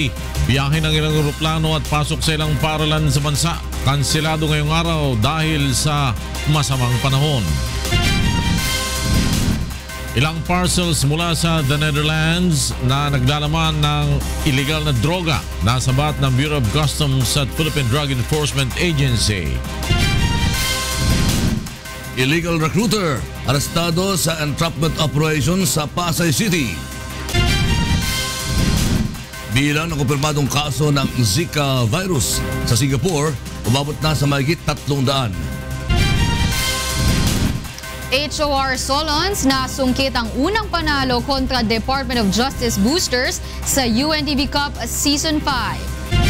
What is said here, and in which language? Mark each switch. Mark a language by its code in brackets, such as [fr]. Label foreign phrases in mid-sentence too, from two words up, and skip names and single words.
[tl] Biyahe ng ilang eroplano at pasok sa ilang paralan sa bansa. Kanselado ngayong araw dahil sa masamang panahon. Ilang parcels mula sa the Netherlands na naglalaman ng illegal na droga nasabat ng Bureau of Customs at Philippine Drug Enforcement Agency. [en] Illegal recruiter, [tl] arestado sa entrapment operation sa Pasay City. Bilang ng kumpirmadong kaso ng Zika virus sa Singapore, umabot na sa mahigit 300. HOR Solons na sungkit ang unang panalo kontra Department of Justice boosters sa UNTV Cup Season 5.